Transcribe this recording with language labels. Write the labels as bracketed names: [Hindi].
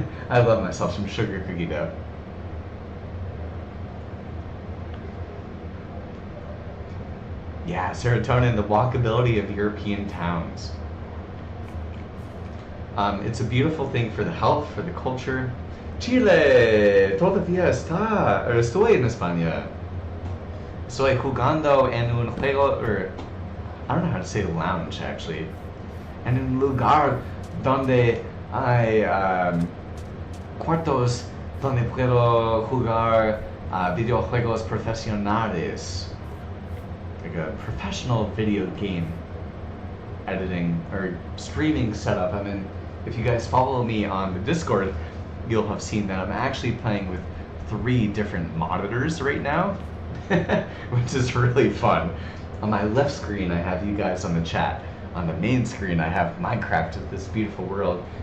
[English] I love myself some sugar cookie dough. Yeah, serotonin, the walkability of European towns. It's a beautiful thing for the health, for the culture. [Spanish] Chile, todavía está, estoy en España. Estoy jugando en un juego, [English] or I don't know how to say lounge actually, [Spanish] en un lugar donde hay cuartos donde puedo jugar videojuegos profesionales, [English] like a professional video game editing or streaming setup. I mean, if you guys follow me on the Discord, you'll have seen that I'm actually playing with 3 different monitors right now, which is really fun. On my left screen, I have you guys on the chat. On the main screen, I have Minecraft of this beautiful world.